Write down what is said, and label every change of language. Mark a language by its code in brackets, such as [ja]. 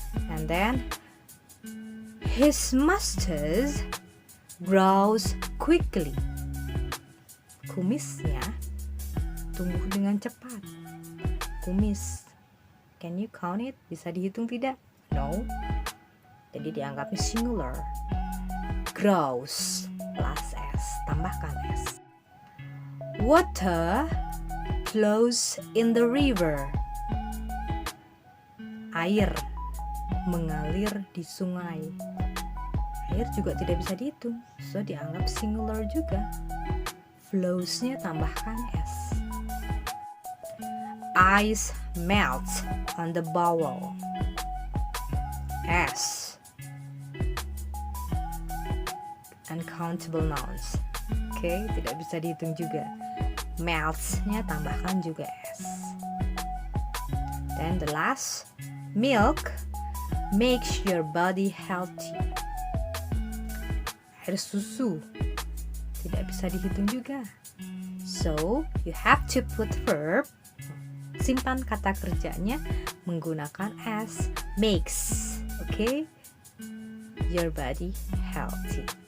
[en] And then his mustache grows quickly. [id] Kumisnya tumbuh dengan cepat. [en] Kumis, can you count it? [id] Bisa dihitung tidak? [en] No. [id] Jadi dianggapnya singular. [en] Grows plus s, [id] tambahkan s. [en] Water flows in the river. [id] Air mengalir di sungai. Air juga tidak bisa dihitung, so dianggap singular juga. Flows-nya tambahkan s. [en] Ice melts on the bowl. S. Uncountable nouns. [id] Oke, tidak bisa dihitung juga. Melts-nya tambahkan juga s. [en] Then the last, milk makes your body healthy. [id] Air susu tidak bisa dihitung juga. [en] So, you have to put verb, [id] simpan kata kerjanya menggunakan as, [en] makes. Okay? Your body healthy.